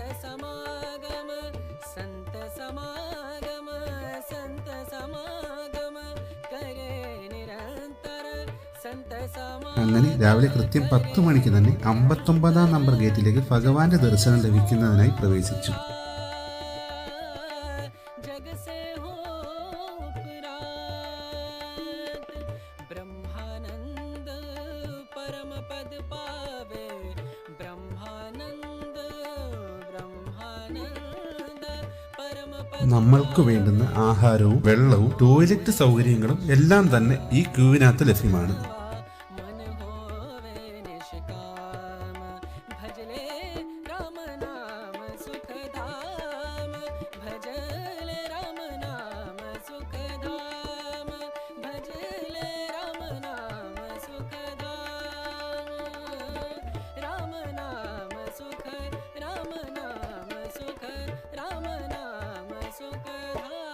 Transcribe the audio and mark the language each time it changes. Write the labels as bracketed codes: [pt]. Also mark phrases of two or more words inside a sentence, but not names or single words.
[hi] समागम संत समागम संत समागम करे निरंतर संत समागम. [ml] അങ്ങനെ രാവിലെ കൃത്യം 10 മണിക്ക് തന്നെ 59-ാം നമ്പർ ഗേറ്റിലേക്ക് ഭഗവാന്റെ ദർശനം ലഭിക്കുന്നതിനായി പ്രവേശിച്ചു. [hi] जग से हो उपरात ब्रह्मानंद परम पद पावे ब्रह्मानंद ब्रह्मानंद परम पद [ml] നമ്മൾക്ക് വേണ്ടുന്ന ആഹാരവും വെള്ളവും ടോയ്ലറ്റ് സൗകര്യങ്ങളും എല്ലാം തന്നെ ഈ ക്യൂവിനകത്ത് ലഭ്യമാണ്. [hi] मन होवे निष्काम भजले राम नाम सुखधाम भजले राम नाम सुखधाम भजले राम नाम सुखधाम राम नाम सुख राम नाम सुख राम नाम सुखधाम.